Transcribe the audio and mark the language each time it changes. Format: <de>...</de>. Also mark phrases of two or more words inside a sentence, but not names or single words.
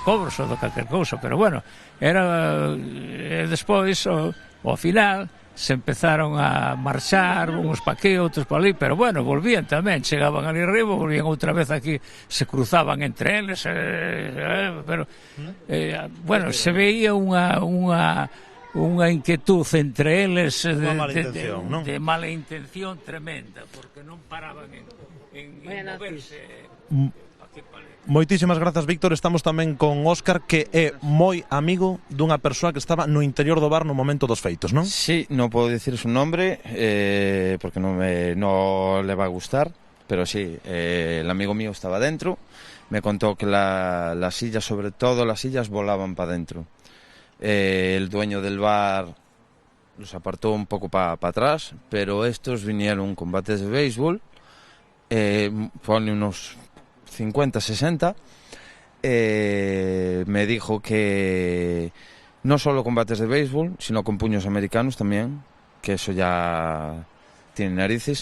<gl>cobros ou de calquer cousa, pero era despois, ao final se empezaron a marchar, uns pa aquí, outros pa ali, pero volvían tamén, chegaban ali arriba, volvían outra vez aquí, se cruzaban entre eles, pero se veía unha inquietud entre eles de mala intención tremenda, porque non paraban en moverse. Moitísimas grazas, Víctor. Estamos tamén con Óscar, que é moi amigo dunha persoa que estaba no interior do bar no momento dos feitos, non?</gl> <es>Sí,</es> <gl>non podo dicir</gl> <es>su nombre porque non le va a gustar, pero sí, el amigo mío estaba dentro, me contó que las sillas, sobre todo las sillas, volaban para dentro. El dueño del bar los apartó un poco para atrás, pero estos vinieron combates de béisbol, ponle unos 50, 60, me dijo que no solo combates de béisbol, sino con puños americanos también, que eso ya tiene narices.</es>